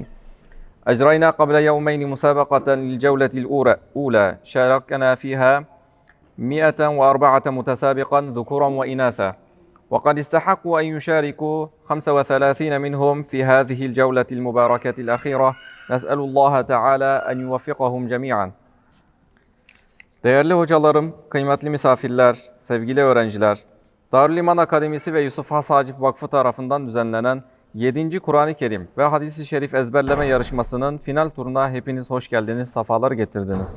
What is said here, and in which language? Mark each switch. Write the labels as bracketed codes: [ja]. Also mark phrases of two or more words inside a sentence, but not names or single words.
[ar] أجرينا قبل يومين مسابقة للجولة الأولى شاركنا فيها 104 متسابقا ذكورا وإناثا، وقد استحقوا أن يشاركوا 35 منهم في هذه الجولة المباركة الأخيرة. نسأل الله تعالى أن يوفقهم جميعا. [tr] Değerli hocalarım, kıymetli misafirler, sevgili öğrenciler, Darül İman Akademisi ve Yusuf Has Hacip Vakfı tarafından düzenlenen 7. Kur'an-ı Kerim ve Hadis-i Şerif ezberleme yarışmasının final turuna hepiniz hoş geldiniz, safalar getirdiniz.